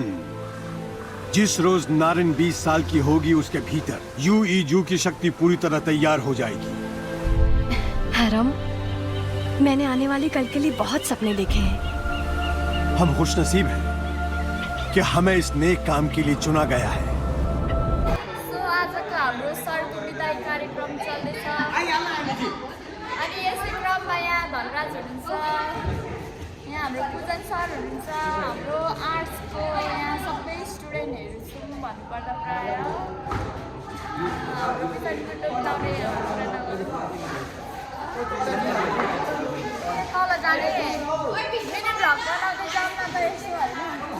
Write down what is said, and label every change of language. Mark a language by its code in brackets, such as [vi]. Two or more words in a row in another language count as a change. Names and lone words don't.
[hi] जिस रोज नारिन 20 साल की होगी उसके भीतर यू ई जू की शक्ति पूरी तरह तैयार हो जाएगी। हरम, मैंने आने वाले कल के लिए बहुत सपने देखे हैं। हम खुशनसीब हैं कि हमें इस नेक काम के लिए चुना गया है। [ne] आजको हाम्रो सरको विदाई कार्यक्रम चल्दैछ अनि यसै क्रममा यहाँ धनराज हुनुहुन्छ, यहाँ हाम्रो पूजन सर हुनुहुन्छ, हाम्रो आर्ट्सको यहाँ सबै स्टुडेन्टहरू छौँ भन्नुपर्दा प्रायः हाम्रो पछाडिबाट बिताउने तल जाने [en] mini vlog [ne] बनाउँदै जाउँ न त यसो होइन।